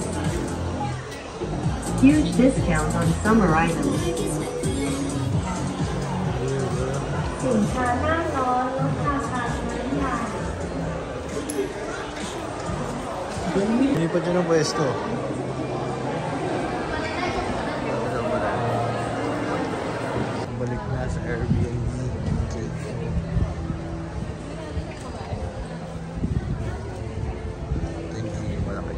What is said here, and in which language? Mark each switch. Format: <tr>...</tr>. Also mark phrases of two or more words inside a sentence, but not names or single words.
<en>Huge discount on summer items.</en> <th>สินค้าหน้าร้อนลดราคาทั้งหลาย</th> <tl>Hindi pa dyan ang pwesto. Balik na sa Airbnb. Okay. Ito yung malaki.</tl>